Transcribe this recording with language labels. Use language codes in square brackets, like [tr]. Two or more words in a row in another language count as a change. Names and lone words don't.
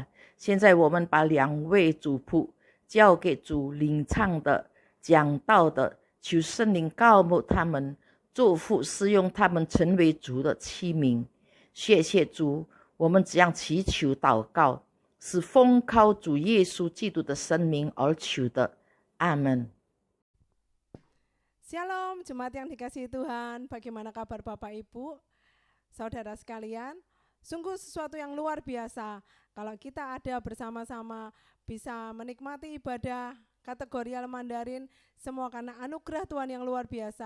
[zh] 现在我们把两位主仆交给主领唱的、讲道的，求圣灵膏抹他们，祝福使用他们成为主的器皿。谢谢主，我们这样祈求祷告，是奉靠主耶稣基督的圣名而求的。阿门。 [id] Shalom, jemaat yang dikasihi Tuhan. Bagaimana kabar Bapak Ibu, saudara sekalian? Sungguh sesuatu yang luar biasa kalau kita ada bersama-sama bisa menikmati ibadah kategori Mandarin, semua karena anugerah Tuhan yang luar biasa.